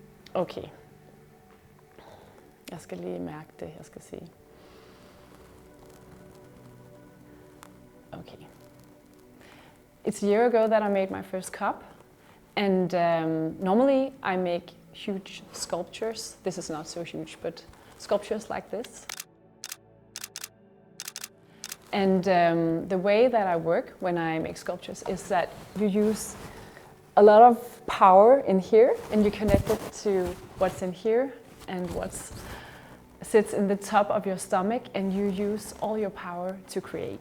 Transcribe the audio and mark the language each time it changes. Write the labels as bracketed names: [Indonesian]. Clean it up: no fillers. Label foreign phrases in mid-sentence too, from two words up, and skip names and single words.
[English] Okay. [Danish] Jeg skal lige mærke det, jeg skal sige. [English] Okay. It's a year ago that I made my first cup. And normally I make huge sculptures. This is not so huge, but sculptures like this. And the way that I work when I make sculptures is that you use a lot of power in here, and you connect it to what's in here and what sits in the top of your stomach, and you use all your power to create.